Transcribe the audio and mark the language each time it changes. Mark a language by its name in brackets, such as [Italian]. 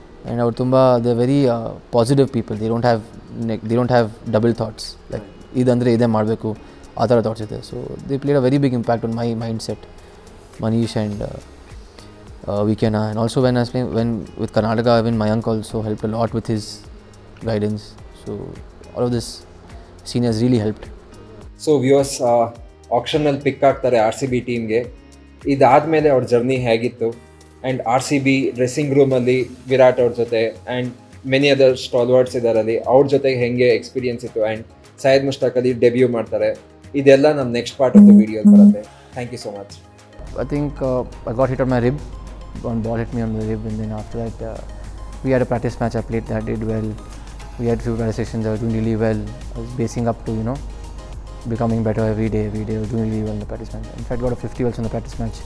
[English] And our tumba, they're very positive people. They don't have double thoughts like [Kannada] idandre ide ಮಾಡಬೇಕು ಆ ಥರ [English] thoughts [Kannada] ಇದೆ. [English] So they played a very big impact on my mindset, Manish and Vikena. And also when I was playing with Karnataka, even Mayank also helped a lot with his guidance. So all of this seniors really helped. [Kannada] So viewers ಆಕ್ಷನಲ್ಲಿ ಪಿಕ್ ಆಗ್ತಾರೆ RCB ಟೀಮ್ಗೆ. ಇದಾದಮೇಲೆ ಅವ್ರ journey ಹೇಗಿತ್ತು and RCB dressing ರೂಮಲ್ಲಿ ವಿರಾಟ್ ಅವ್ರ ಜೊತೆ and [English] many other stalwarts [Kannada] ಇದ್ದಾರಲ್ಲಿ ಅವ್ರ ಜೊತೆಗೆ ಹೆಂಗೆ ಎಕ್ಸ್ಪೀರಿಯನ್ಸ್ ಇತ್ತು ಆ್ಯಂಡ್ ಸೈಯದ್ ಮುಷ್ತಾಕ್ ಅಲಿ ಡೆಬ್ಯೂ ಮಾಡ್ತಾರೆ. ಇದೆಲ್ಲ ನಮ್ಮ [English] next part of the video [Kannada] ಬರುತ್ತೆ. [English] Thank you so much. I think I got hit on my rib. One ball hit me on the rib, and then after that we had a practice match. I played that, did well. We had few practice sessions. I was doing really well. I was basing up to becoming better every day. I was doing really well in the practice match. In fact, got a 50 also in the practice match.